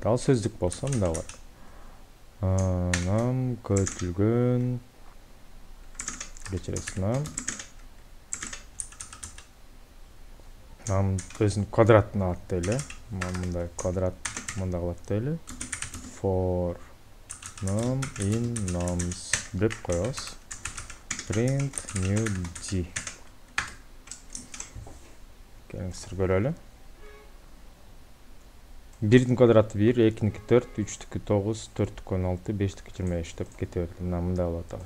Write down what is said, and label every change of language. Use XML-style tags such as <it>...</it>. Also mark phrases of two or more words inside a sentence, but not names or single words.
<ky>Ал сөздүк болсо мындай болот. Нам көтүлгөн кечиресиз нам өзүнүн квадратын алат дейли. Мындай квадрат мындай кылат дейли.</ky> <en>For num in nums</en> <ky>деп коебуз.</ky> <en>Print new d.</en> <ky>Келиңиздер көрөлү. 1-дин квадраты 1, 2-ники 4, 3-түкү 9, 4-түкү 16, 5-түкү 25 деп кете берди. Мындай болот атабыз.</ky>